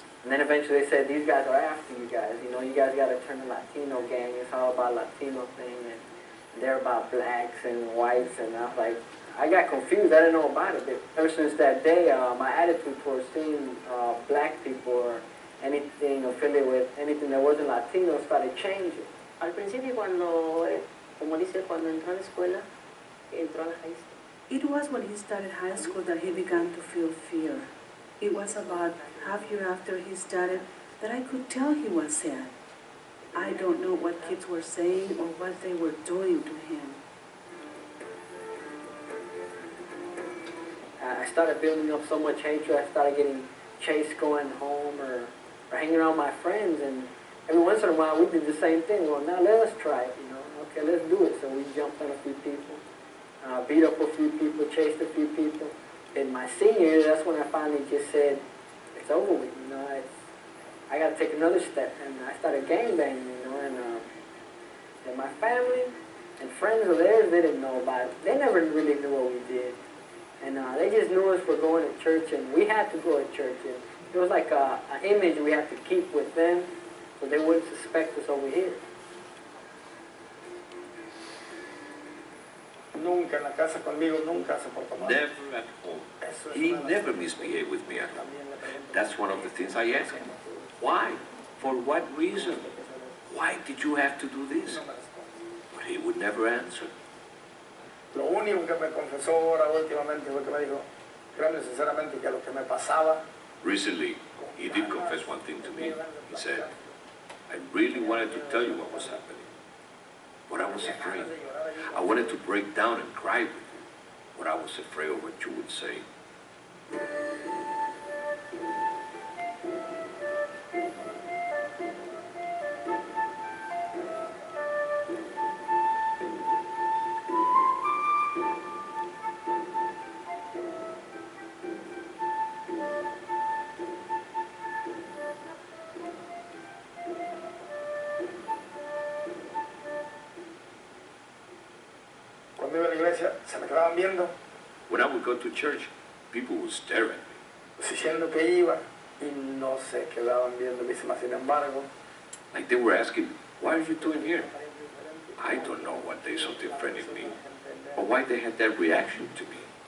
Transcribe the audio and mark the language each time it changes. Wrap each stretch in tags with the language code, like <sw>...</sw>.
<en>And then eventually they said, these guys are after you guys. You know, you guys got to turn the Latino gang. It's all about Latino thing, and they're about blacks and whites. And I was like, I got confused. I didn't know about it. But ever since that day, my attitude towards seeing black people or anything affiliated with anything that wasn't Latino started changing.</en> <es>Al principio cuando, como dice, cuando entró a la escuela, entró a la high school.</es> <en>It was when he started high school that he began to feel fear. It was about half year after he started that I could tell he was sad. I don't know what kids were saying or what they were doing to him. I started building up so much hatred. I started getting chased going home or hanging around my friends, and every once in a while we did the same thing. Well, now let us try it, you know. Okay, let's do it. So we jumped on a few people, beat up a few people, chased a few people. In my senior year, that's when I finally just said, it's over with, you know. I got to take another step, and I started gangbanging, you know. And my family and friends of theirs, they didn't know about it. They never really knew what we did. And they just knew us for going to church, and we had to go to church. And it was like an image we had to keep with them so they wouldn't suspect us over here.</en> <es>Nunca en la casa conmigo, nunca se portó mal.</es> <en>Never at home. He never misbehaved with me at home. That's one of the things I asked him. Why? For what reason? Why did you have to do this? But he would never answer.</en> <es>Lo único que me confesó ahora últimamente fue que me dijo, créeme sinceramente que lo que me pasaba.</es> <en>Recently, he did confess one thing to me. He said, I really wanted to tell you what was happening, but I was afraid. I wanted to break down and cry with you, but I was afraid of what you would say.</en> <es>Cuando iba a la iglesia, se me quedaban viendo,</es> <en>When I would go to church, people would stare at me.</en> <es>diciendo que iba, y no se quedaban viendo. Sin embargo,</es> <en>Like they were asking, what are you doing here? I don't know what they saw different in me, or why they had that reaction to me.</en>